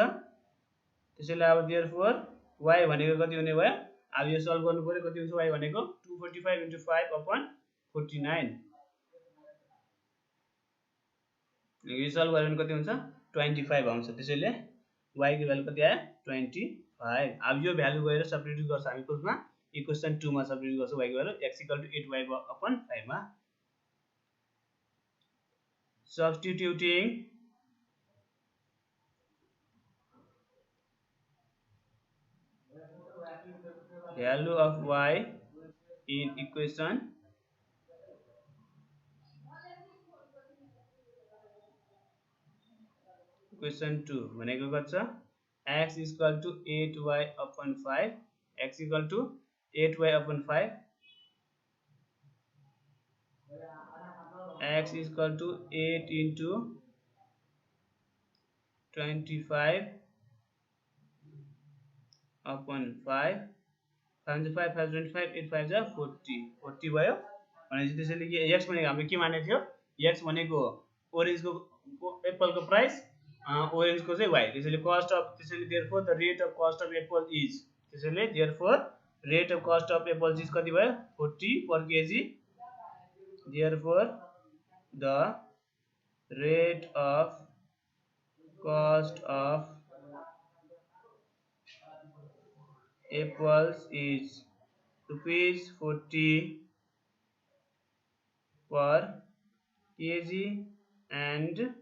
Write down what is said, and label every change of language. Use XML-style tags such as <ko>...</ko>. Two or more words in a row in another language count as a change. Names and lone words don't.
<ne>त्यसैले अब देयरफोर y भनेको कति हुने भयो अब यो सल्भ गर्नु पर्यो कति हुन्छ y भनेको 245 * 5/49 यो सल्भ गर्यो भने कति हुन्छ 25 आउँछ. त्यसैले y को भ्यालु कति आयो 25. अब यो भ्यालु गएर सब्स्टिट्युट गर्छ हामी कुनमा इक्वेसन 2 मा सब्स्टिट्युट गर्छु y को भ्यालु x = 8y/5 मा</ne> <en>substituting value of y in equation 2 भनेको कति छ x = 8y/5 x = 8y/5</en> <ne>x = 8 into 25/5 5 5 25 8 5 जा 40 40 भयो भनेपछि त्यसैले के x भनेको हामीले के माने थियो x भनेको ओरेन्जको एप्पलको प्राइस ओरेन्जको चाहिँ y त्यसैले</ne> <en>cost of</en> <ne>त्यसैले</ne> <en>therefore the rate of cost of apple is</en> <ne>त्यसैले</ne> <en>therefore rate of cost of apple is</en> <ne>कति भयो 40</ne> <en>per kg therefore the rate of cost of apples is rupees 40 per kg and</en>